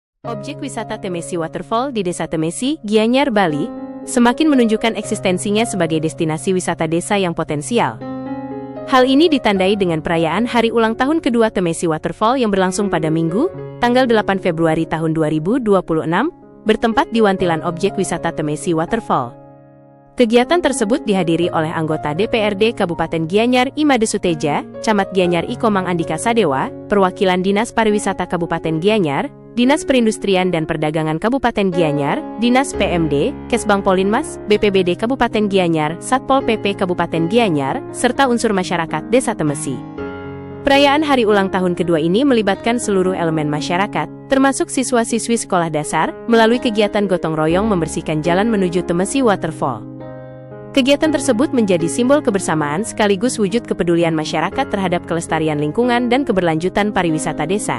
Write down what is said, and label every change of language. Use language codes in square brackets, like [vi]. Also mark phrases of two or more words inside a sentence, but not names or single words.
[id] Objek wisata Temesi Waterfall di Desa Temesi, Gianyar, Bali, semakin menunjukkan eksistensinya sebagai destinasi wisata desa yang potensial. Hal ini ditandai dengan perayaan hari ulang tahun kedua Temesi Waterfall yang berlangsung pada Minggu, tanggal 8 Februari tahun 2026, bertempat di Wantilan Objek Wisata Temesi Waterfall. Kegiatan tersebut dihadiri oleh anggota DPRD Kabupaten Gianyar Imade Suteja, Camat Gianyar Ikomang Andika Sadewa, perwakilan Dinas Pariwisata Kabupaten Gianyar, Dinas Perindustrian dan Perdagangan Kabupaten Gianyar, Dinas PMD, Kesbang Polinmas, BPBD Kabupaten Gianyar, Satpol PP Kabupaten Gianyar, serta unsur masyarakat Desa Temesi. Perayaan hari ulang tahun kedua ini melibatkan seluruh elemen masyarakat, termasuk siswa-siswi sekolah dasar, melalui kegiatan gotong royong membersihkan jalan menuju Temesi Waterfall. Kegiatan tersebut menjadi simbol kebersamaan sekaligus wujud kepedulian masyarakat terhadap kelestarian lingkungan dan keberlanjutan pariwisata desa.